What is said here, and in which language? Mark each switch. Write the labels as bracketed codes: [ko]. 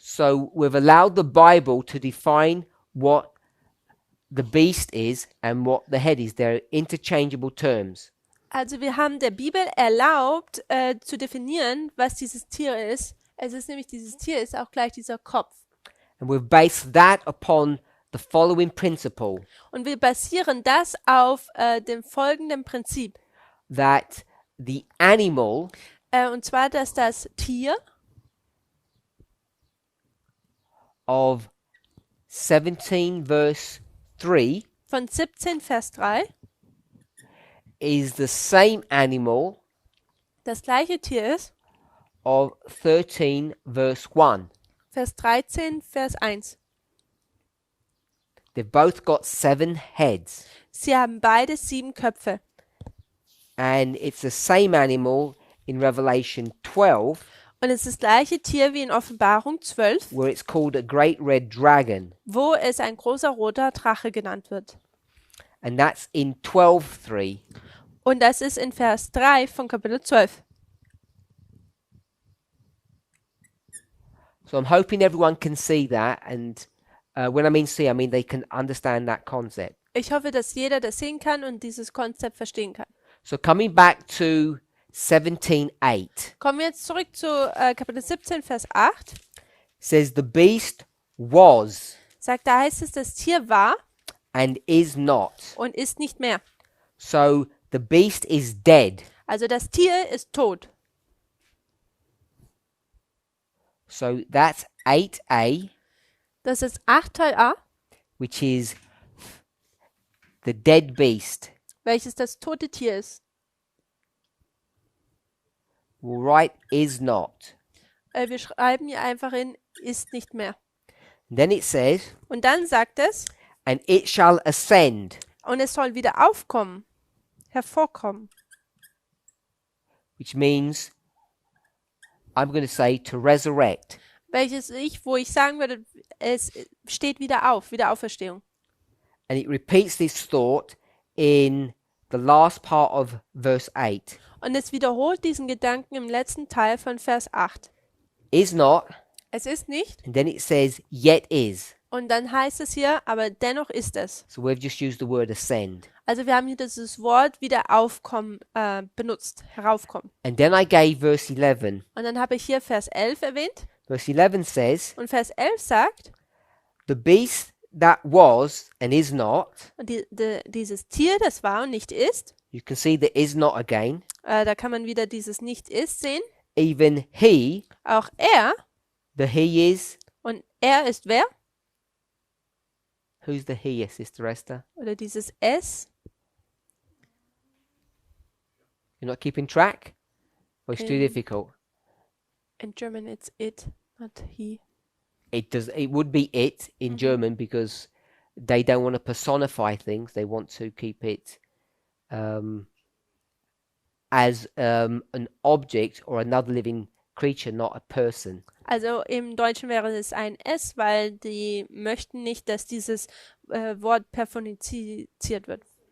[en] So we've allowed the Bible to define what the beast is and what the head is. They're interchangeable terms. [de] Also wir haben der Bibel erlaubt, zu definieren, was dieses Tier ist. Es ist nämlich, dieses Tier ist auch gleich dieser Kopf. [en] And we've based that upon the following principle, [de] Und wir basieren das auf dem folgenden Prinzip. [en] that the animal [de] Und zwar, dass das Tier [en] of 17 verse 3 [de] von 17 Vers 3 [en] is the same animal [de] das gleiche Tier ist, [en] of 13 verse 1. [de] Vers 13, Vers 1. [en] They've both got 7 heads, [de] Sie haben beide 7 Köpfe. [en] and it's the same animal in Revelation 12 [de] Und es ist das gleiche Tier wie in Offenbarung 12, [en] where it's called a great red dragon, [de] wo es ein großer roter Drache genannt wird. [en] and that's in 12:3. [de] Und das ist in Vers 3 von Kapitel 12. [en] So I'm hoping everyone can see that, and when I mean see, I mean they can understand that concept. [de] Ich hoffe, dass jeder das sehen kann und dieses Konzept verstehen kann. [en] So coming back to 17:8 [de] Kommen wir jetzt zurück zu Kapitel 17, Vers 8. [en] says the beast was [de] Sagt, da heißt es, das Tier war [en] and is not. [de] und ist nicht mehr. [en] So the beast is dead. [de] Also das Tier ist tot. [en] So that's 8a, [de] Das ist 8 Teil A, [en] which is the dead beast. [de] welches das tote Tier ist. [en] We'll write is not. [de] Wir schreiben hier einfach in ist nicht mehr. [en] And then it says, [de] Und dann sagt es, [en] and it shall ascend, [de] und es soll wieder aufkommen, hervorkommen. [en] which means, I'm going to say, to resurrect. [de] Wo ich sagen würde, es steht wieder auf, Wiederauferstehung. [en] And it repeats this thought in the last part of verse 8. [de] Und es wiederholt diesen Gedanken im letzten Teil von Vers 8. [en] Is not, [de] Es ist nicht, [en] and then it says, yet is. [de] und dann heißt es hier, aber dennoch ist es. [en] So we've just used the word ascend. [de] Also wir haben hier dieses Wort wieder aufkommen benutzt, heraufkommen. [en] And then I gave verse 11. [de] Und dann habe ich hier Vers 11 erwähnt. [en] Verse 11 says, [de] Und Vers 11 sagt, [en] the beast that was and is not, [de] und dieses Tier, das war und nicht ist, [en] you can see the is not again, [de] da kann man wieder dieses nicht ist sehen. [en] even he, [de] Auch er, [en] the he is, [de] und er ist wer? [en] who's the he, Sister Esther? [de] Oder dieses es. [en] You're not keeping track? Or it's too In- difficult? In German it's it, not he. It would be it in German because they don't want to personify things. They want to keep it as an object or another living creature, not a person. [de] Also im Deutschen wäre es ein es, weil die möchten nicht, dass dieses Wort personifiziert wird.